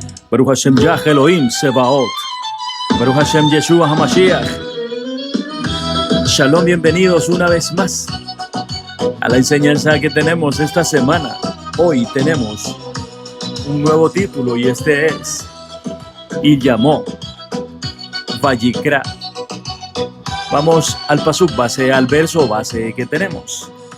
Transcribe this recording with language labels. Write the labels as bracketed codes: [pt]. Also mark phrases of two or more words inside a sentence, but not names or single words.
[he] ברוך השם יה אלוהים צבאות. ברוך השם ישוע המשיח. [es] Shalom, bienvenidos una vez más a la enseñanza que tenemos esta semana. Hoy tenemos un nuevo título y este es Y llamó Vayikra. Vamos al pasuk base, al verso base que tenemos.